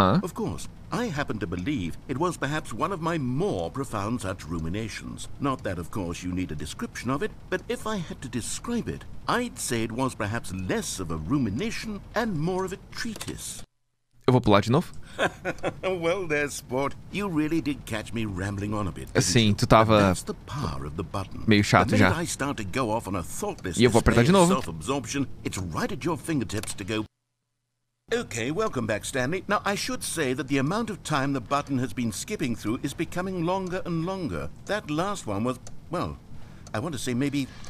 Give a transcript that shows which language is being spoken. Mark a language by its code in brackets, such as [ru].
[en] Of course, I happen to believe it was perhaps one of my more profound such ruminations. Not that, of course, you need a description of it, but if I had to describe it, I'd say it was perhaps less of a rumination and more of a treatise. [pt] Eu vou pular de novo? [en] Well there, sport. You really did catch me rambling on a bit. [pt] Sim, tu tava meio chato já. [en] I start to go off on a thoughtless [pt] E eu vou apertar de novo. [en] self-absorption, it's right at your fingertips to go. Okay, welcome back, Stanley. Now, I should say that the amount of time the button has been skipping through is becoming longer and longer. That last one was, well, I want to say maybe